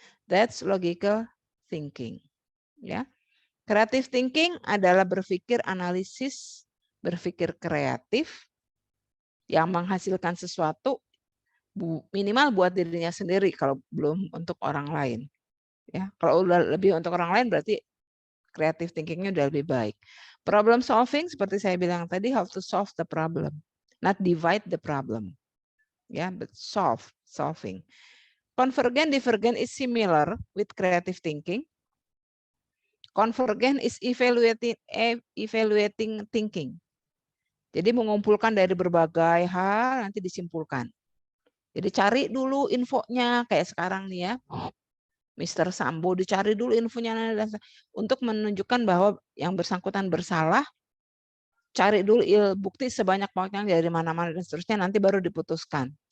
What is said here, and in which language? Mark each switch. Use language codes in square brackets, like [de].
[en] That's logical thinking. Ya. [id] Creative thinking adalah berpikir analisis, berpikir kreatif yang menghasilkan sesuatu minimal buat dirinya sendiri kalau belum untuk orang lain. Ya, kalau udah lebih untuk orang lain berarti creative thinking-nya udah lebih baik. [en] Problem solving [id] seperti saya bilang tadi, [en] how to solve the problem, not divide the problem. Ya, but solving. Convergent divergent is similar with creative thinking. Convergent is evaluating thinking. [id] Jadi mengumpulkan dari berbagai hal nanti disimpulkan. Jadi cari dulu infonya kayak sekarang nih ya. Mr. Sambo dicari dulu infonya untuk menunjukkan bahwa yang bersangkutan bersalah, cari dulu bukti sebanyak-banyaknya dari mana-mana dan seterusnya, nanti baru diputuskan.